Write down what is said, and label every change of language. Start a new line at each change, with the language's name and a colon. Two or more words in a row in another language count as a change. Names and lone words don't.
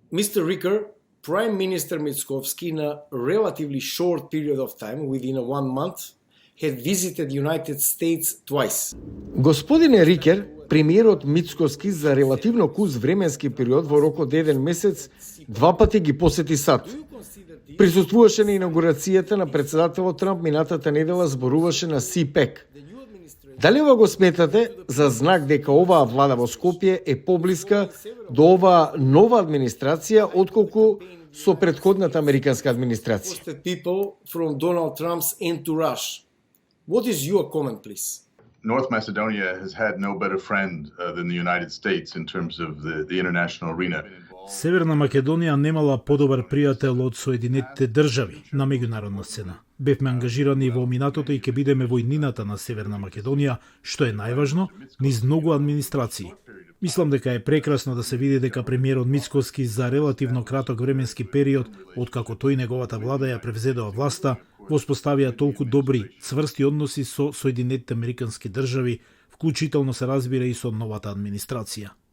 English: Mr. Ricker, Prime Minister Mickoski, in a relatively short period of time, within 1 month, had visited the United States twice.
Macedonian: Господине Рикер, премиерот Мицкоски за релативно куз временски период во рок од 1 месец 2 пати ги посети САД. Присуствуваше на инаугурацијата на председателот Трамп минатата недела, зборуваше на СИПЕК. Дали ова го сметате за знак дека оваа влада во Скопје е поблиска до оваа нова администрација отколку со претходната американска администрација?
English: People from Donald Trump's entourage. What is your comment, please? North Macedonia has had no better friend than the United States in terms of the international arena.
Macedonian: Северна Македонија немала подобар пријател од Соединетите држави на меѓународна сцена. Бевме ангажирани во минатото и ќе бидеме во иднината на Северна Македонија, што е најважно, низ многу администрации. Мислам дека е прекрасно да се види дека премиерот Мицкоски за релативно краток временски период, откако тој и неговата влада ја превзедоа власта, воспоставија толку добри, цврсти односи со Соединетите американски држави, вклучително се разбира и со новата администрација.